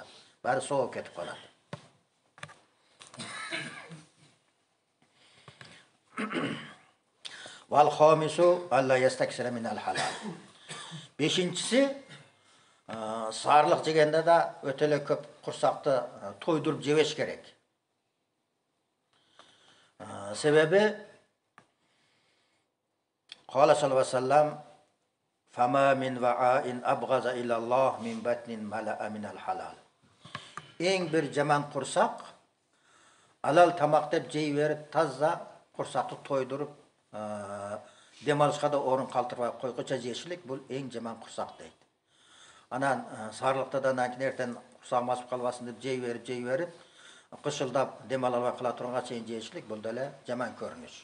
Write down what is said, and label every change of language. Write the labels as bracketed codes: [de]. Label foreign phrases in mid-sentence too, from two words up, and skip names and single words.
[ky] Баары соолуп кетип калат. [ar] والخامس ألا يستكثر من الحلال. [ky] Бешинчиси, сарылык жегенде да өтө эле көп курсакты тойдуруп жебеш керек. [ar] Себеби قال صلى الله عليه وسلم فما من وعاء أبغض إلى الله من بطن ملئ من الحلال. [ky] Эң бир жаман курсак алал тамак деп жей берип, таза курсакты тойдуруп, дем алышка да орун калтырбай койгуча жешилик, бул эң жаман курсак дейт. Анан сарылыкта да эртең курсагым ачып калбасын деп жей берип, кышылдап дем ала албай кала турганга чейин жешилик, бул деле жаман көрүнүш.